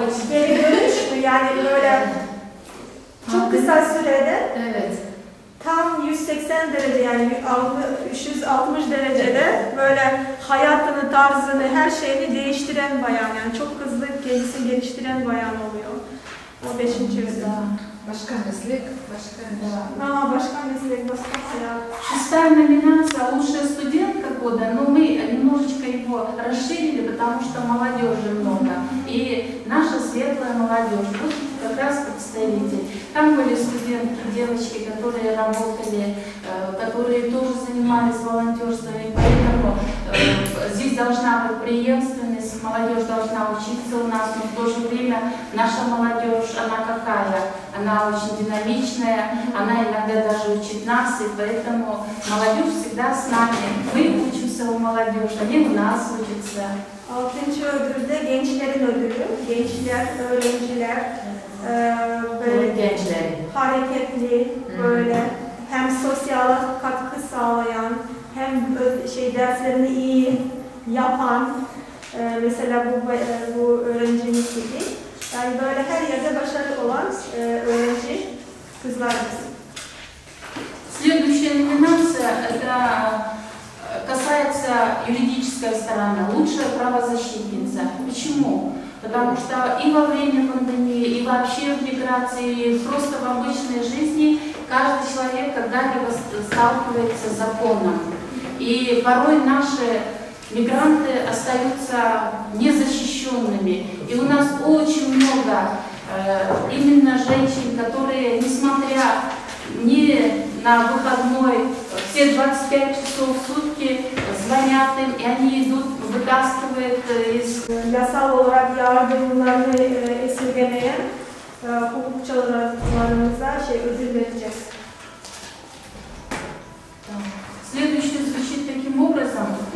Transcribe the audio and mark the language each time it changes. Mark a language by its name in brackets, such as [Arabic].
[Turkish] Geri dönüştü yani böyle çok kısa sürede tam 180 derece yani 360 derecede böyle hayatını, tarzını, her şeyini değiştiren bayan yani çok hızlı kendisini geliştiren bayan oluyor. O 5. yüzyılda. Başka meslek, başka başka meslek, başka hayat. [Russian] Шестая номинация «Лучшая студентка года», но мы немножечко его расширили, потому что молодежи много. И наша светлая молодежь, вот как раз представитель. Там были студентки, девочки, которые работали, которые тоже занимались волонтерством, и поэтому здесь должна быть преемственность, молодежь должна учиться у нас, но в то же время наша молодежь, она какая? Она очень динамичная, она иногда даже учит нас, и поэтому молодежь всегда с нами. Мы учимся у молодежи, они у нас учатся. [Turkish] 6. ödülde gençlerin ödülü. Gençler, öğrenciler böyle hareketli, böyle hem sosyal katkı sağlayan, hem derslerini iyi yapan, mesela bu öğrencimiz gibi. Yani böyle her yerde başarılı olan öğrenci kızlarımız. [Russian] Следующая номинация это касается юридической стороны. Лучшая правозащитница. Почему? Потому что и во время пандемии, и вообще в миграции, и просто в обычной жизни каждый человек когда-либо сталкивается с законом. И порой наши мигранты остаются незащищенными. И у нас очень много именно женщин, которые, несмотря ни на выходной, все 25 часов в сутки звонят им, и они идут, вытаскивают из... [Turkish] Yasal olarak yardımlarını esirgemeyen hukukçularımıza ödül vereceğiz. [Russian] Следующее звучит таким образом.